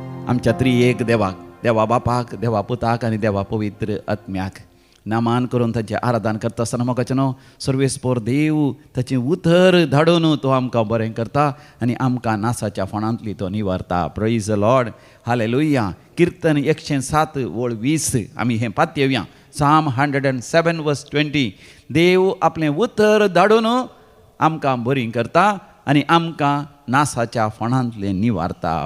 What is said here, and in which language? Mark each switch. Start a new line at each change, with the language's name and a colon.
Konkani: आमच्या त्रिएक देवाक देवा बापाक देवा पुताक आनी देवा पवित्र आत्म्याक नामान करून ताचें आराधन करता आसतना मोगाचें सर्वेस्पोर देव ताचें उतर धाडून तो आमकां बरें करता आनी आमकां नासाच्या फोंडांतली तो निवारता.
English: Praise the Lord hallelujah.
Konkani: कीर्तन 107:20 आमी हें पातयेवया.
English: Psalm 107:20.
Konkani: देव आपलें उतर धाडून आमकां बरीं करता आनी आमकां नासाच्या फोंडांतले निवारता.